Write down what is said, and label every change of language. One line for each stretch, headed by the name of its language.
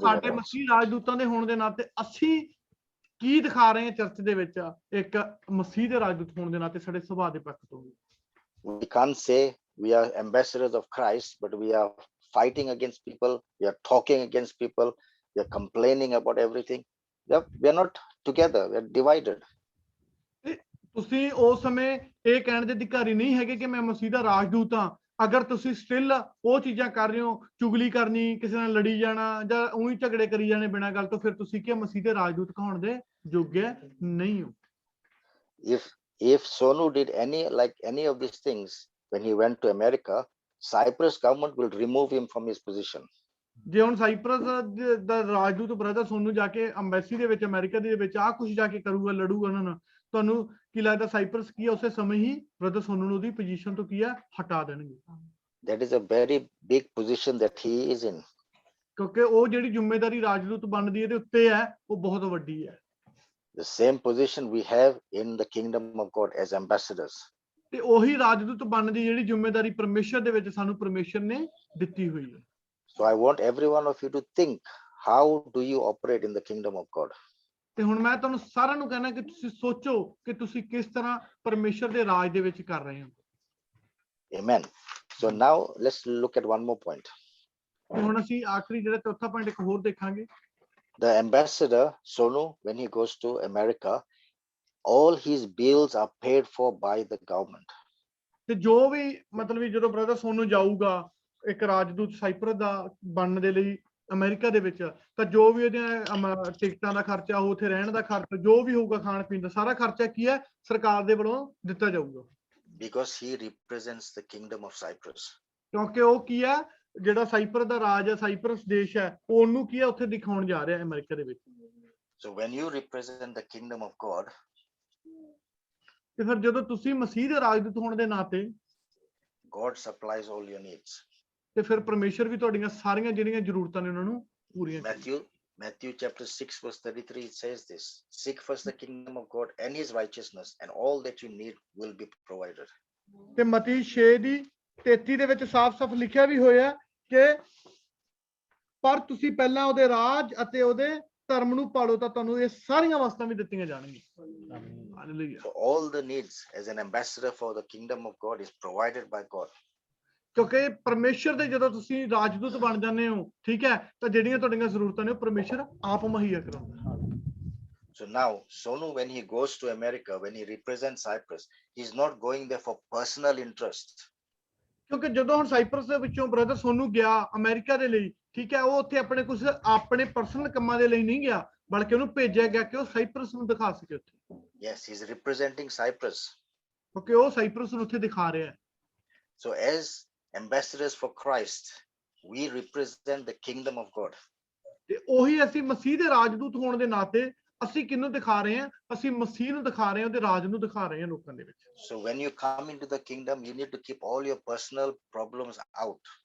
Punjabi: ਸਾਡੇ
English: else?
Punjabi: ਮਸੀਹ ਰਾਜਦੂਤਾਂ ਦੇ ਹੋਣ ਦੇ ਨਾਤੇ ਅਸੀਂ ਕੀ ਦਿਖਾ ਰਹੇ ਹਾਂ ਚਰਚ ਦੇ ਵਿੱਚ, ਇੱਕ ਮਸੀਹ ਦੇ ਰਾਜਦੂਤ ਹੋਣ ਦੇ ਨਾਤੇ ਸਾਡੇ ਸੁਭਾਅ ਦੇ ਪੱਖ ਤੋਂ।
English: We can't say we are ambassadors of Christ, but we are fighting against people, we are talking against people, we are complaining about everything. We are not together, we are divided.
Punjabi: ਤੁਸੀਂ ਉਸ ਸਮੇਂ ਇਹ ਕਹਿਣ ਦੇ ਅਧਿਕਾਰੀ ਨਹੀਂ ਹੈਗੇ ਕਿ ਮੈਂ ਮਸੀਹ ਦਾ ਰਾਜਦੂਤ ਹਾਂ, ਅਗਰ ਤੁਸੀਂ ਸਟਿਲ ਉਹ ਚੀਜ਼ਾਂ ਕਰ ਰਹੇ ਹੋ, ਚੁਗਲੀ ਕਰਨੀ, ਕਿਸੇ ਨਾਲ ਲੜੀ ਜਾਣਾ ਜਾਂ ਉਹੀ ਝਗੜੇ ਕਰੀ ਜਾਣੇ ਬਿਨਾਂ ਗੱਲ ਤੋਂ, ਫਿਰ ਤੁਸੀਂ ਕੀ ਮਸੀਹ ਦੇ ਰਾਜਦੂਤ ਕਹਾਉਣ ਦੇ ਯੋਗ ਨਹੀਂ ਹੋ।
English: If Sonu did any of these things when he went to America, Cyprus government will remove him from his position.
Punjabi: ਜੇ ਹੁਣ ਸਾਈਪਰਸ ਦਾ ਰਾਜਦੂਤ ਬ੍ਰਦਰ ਸੋਨੂ ਜਾ ਕੇ ਐਮਬੈਸੀ ਦੇ ਵਿੱਚ ਅਮਰੀਕਾ ਦੇ ਵਿੱਚ ਆਹ ਕੁਝ ਜਾ ਕੇ ਕਰੂਗਾ, ਲੜੂਗਾ ਉਹਨਾਂ ਨਾਲ, ਤੁਹਾਨੂੰ ਕੀ ਲੱਗਦਾ ਸਾਈਪਰਸ ਕੀ ਉਸੇ ਸਮੇਂ ਹੀ ਬ੍ਰਦਰ ਸੋਨੂ ਨੂੰ ਉਹਦੀ ਪੋਜੀਸ਼ਨ ਤੋਂ ਕੀ ਆ ਹਟਾ ਦੇਣਗੇ?
English: That is a very big position that he is in.
Punjabi: ਕਿਉਂਕਿ ਉਹ ਜਿਹੜੀ ਜ਼ਿੰਮੇਵਾਰੀ ਰਾਜਦੂਤ ਬਣਦੀ ਇਹਦੇ ਉੱਤੇ ਹੈ ਉਹ ਬਹੁਤ ਵੱਡੀ ਹੈ।
English: The same position we have in the kingdom of God as ambassadors.
Punjabi: ਤੇ ਉਹੀ ਰਾਜਦੂਤ ਬਣਨ ਦੀ ਜਿਹੜੀ ਜ਼ਿੰਮੇਵਾਰੀ ਪਰਮੇਸ਼ਰ ਦੇ ਵਿੱਚ ਸਾਨੂੰ ਪਰਮੇਸ਼ਰ ਨੇ ਦਿੱਤੀ ਹੋਈ ਹੈ।
English: So I want every one of you to think, how do you operate in the kingdom of God?
Punjabi: ਤੇ ਹੁਣ ਮੈਂ ਤੁਹਾਨੂੰ ਸਾਰਿਆਂ ਨੂੰ ਕਹਿਣਾ ਕਿ ਤੁਸੀਂ ਸੋਚੋ ਕਿ ਤੁਸੀਂ ਕਿਸ ਤਰ੍ਹਾਂ ਪਰਮੇਸ਼ਰ ਦੇ ਰਾਜ ਦੇ ਵਿੱਚ ਕਰ ਰਹੇ ਹੋ।
English: Amen. So now let's look at one more point.
Punjabi: ਹੁਣ ਅਸੀਂ ਆਖਰੀ ਜਿਹੜਾ ਚੌਥਾ ਪੁਆਇੰਟ ਇੱਕ ਹੋਰ ਦੇਖਾਂਗੇ।
English: The ambassador Sonu, when he goes to America, all his bills are paid for by the government.
Punjabi: ਤੇ ਜੋ ਵੀ ਮਤਲਬ ਵੀ ਜਦੋਂ ਬ੍ਰਦਰ ਸੋਨੂ ਜਾਊਗਾ ਇੱਕ ਰਾਜਦੂਤ ਸਾਈਪਰਸ ਦਾ ਬਣਨ ਦੇ ਲਈ, ਅਮਰੀਕਾ ਦੇ ਵਿੱਚ, ਤਾਂ ਜੋ ਵੀ ਉਹਦੀਆਂ ਟਿਕਟਾਂ ਦਾ ਖਰਚਾ, ਉੱਥੇ ਰਹਿਣ ਦਾ ਖਰਚਾ, ਜੋ ਵੀ ਹੋਊਗਾ, ਖਾਣ ਪੀਣ ਦਾ ਸਾਰਾ ਖਰਚਾ ਕੀ ਹੈ, ਸਰਕਾਰ ਦੇ ਵੱਲੋਂ ਦਿੱਤਾ ਜਾਊਗਾ।
English: Because he represents the kingdom of Cyprus.
Punjabi: ਕਿਉਂਕਿ ਉਹ ਕੀ ਹੈ, ਜਿਹੜਾ ਸਾਈਪਰਸ ਦਾ ਰਾਜ ਹੈ, ਸਾਈਪਰਸ ਦੇਸ਼ ਹੈ, ਉਹਨੂੰ ਕੀ ਹੈ, ਉੱਥੇ ਦਿਖਾਉਣ ਜਾ ਰਿਹਾ ਹੈ ਅਮਰੀਕਾ ਦੇ ਵਿੱਚ।
English: So when you represent the kingdom of God,
Punjabi: ਤੇ ਫਿਰ ਜਦੋਂ ਤੁਸੀਂ ਮਸੀਹ ਦੇ ਰਾਜਦੂਤ ਹੋਣ ਦੇ ਨਾਤੇ,
English: God supplies all your needs.
Punjabi: ਤੇ ਫਿਰ ਪਰਮੇਸ਼ਰ ਵੀ ਤੁਹਾਡੀਆਂ ਸਾਰੀਆਂ ਜਿਹੜੀਆਂ ਜ਼ਰੂਰਤਾਂ ਨੇ ਉਹਨਾਂ ਨੂੰ ਪੂਰੀਆਂ ਕਰੇਗਾ।
English: Matthew chapter 6 verse 33, it says this: seek first the kingdom of God and his righteousness, and all that you need will be provided.
Punjabi: ਤੇ ਮਤੀ 6:33 ਦੇ ਵਿੱਚ ਸਾਫ਼-ਸਾਫ਼ ਲਿਖਿਆ ਵੀ ਹੋਇਆ ਕਿ ਪਰ ਤੁਸੀਂ ਪਹਿਲਾਂ ਉਹਦੇ ਰਾਜ ਅਤੇ ਉਹਦੇ ਧਰਮ ਨੂੰ ਪਾਲੋ ਤਾਂ ਤੁਹਾਨੂੰ ਇਹ ਸਾਰੀਆਂ ਵਸਤਾਂ ਵੀ ਦਿੱਤੀਆਂ ਜਾਣਗੀਆਂ। Hallelujah.
English: So all the needs as an ambassador for the kingdom of God is provided by God.
Punjabi: ਕਿਉਂਕਿ ਪਰਮੇਸ਼ਰ ਦੇ ਜਦੋਂ ਤੁਸੀਂ ਰਾਜਦੂਤ ਬਣ ਜਾਂਦੇ ਹੋ, ਠੀਕ ਹੈ, ਤਾਂ ਜਿਹੜੀਆਂ ਤੁਹਾਡੀਆਂ ਜ਼ਰੂਰਤਾਂ ਨੇ ਉਹ ਪਰਮੇਸ਼ਰ ਆਪ ਮੁਹੱਈਆ ਕਰਾਉਂਦਾ।
English: So now Sonu, when he goes to America, when he represents Cyprus, he's not going there for personal interest.
Punjabi: ਕਿਉਂਕਿ ਜਦੋਂ ਹੁਣ ਸਾਈਪਰਸ ਦੇ ਵਿੱਚੋਂ ਬ੍ਰਦਰ ਸੋਨੂ ਗਿਆ ਅਮਰੀਕਾ ਦੇ ਲਈ, ਠੀਕ ਹੈ, ਉਹ ਉੱਥੇ ਆਪਣੇ ਕੁਝ ਆਪਣੇ ਪਰਸਨਲ ਕੰਮਾਂ ਦੇ ਲਈ ਨਹੀਂ ਗਿਆ, ਬਲਕਿ ਉਹਨੂੰ ਭੇਜਿਆ ਗਿਆ ਕਿ ਉਹ ਸਾਈਪਰਸ ਨੂੰ ਦਿਖਾ ਸਕੇ ਉੱਥੇ।
English: Yes, he's representing Cyprus.
Punjabi: ਕਿਉਂਕਿ ਉਹ ਸਾਈਪਰਸ ਨੂੰ ਉੱਥੇ ਦਿਖਾ ਰਿਹਾ ਹੈ।
English: So as ambassadors for Christ, we represent the kingdom of God.
Punjabi: ਤੇ ਉਹੀ ਅਸੀਂ ਮਸੀਹ ਦੇ ਰਾਜਦੂਤ ਹੋਣ ਦੇ ਨਾਤੇ ਅਸੀਂ ਕਿਹਨੂੰ ਦਿਖਾ ਰਹੇ ਹਾਂ, ਅਸੀਂ ਮਸੀਹ ਨੂੰ ਦਿਖਾ ਰਹੇ ਹਾਂ, ਉਹਦੇ ਰਾਜ ਨੂੰ ਦਿਖਾ ਰਹੇ ਹਾਂ ਲੋਕਾਂ ਦੇ ਵਿੱਚ।
English: So when you come into the kingdom, you need to keep all your personal problems out.